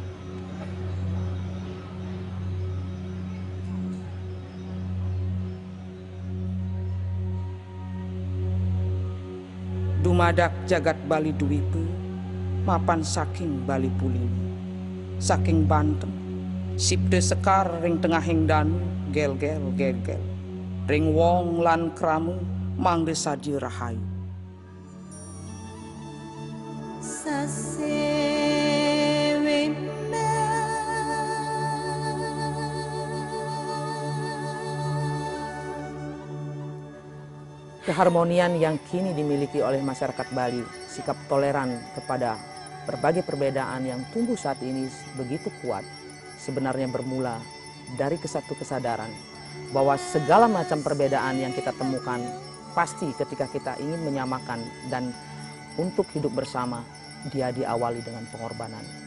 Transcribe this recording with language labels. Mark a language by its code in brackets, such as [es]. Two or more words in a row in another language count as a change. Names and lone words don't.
[ban] Dumadak jagat Bali Dwipe, mapan saking Bali Pulini, saking Banten, sipde sekar ring tengahing danu, gel-gel, gel-gel, ring wong lan kramu, mangde saji rahayu. [id] Keharmonian yang kini dimiliki oleh masyarakat Bali, sikap toleran kepada berbagai perbedaan yang tumbuh saat ini begitu kuat, sebenarnya bermula dari satu kesadaran bahwa segala macam perbedaan yang kita temukan pasti ketika kita ingin menyamakan dan untuk hidup bersama, dia diawali dengan pengorbanan.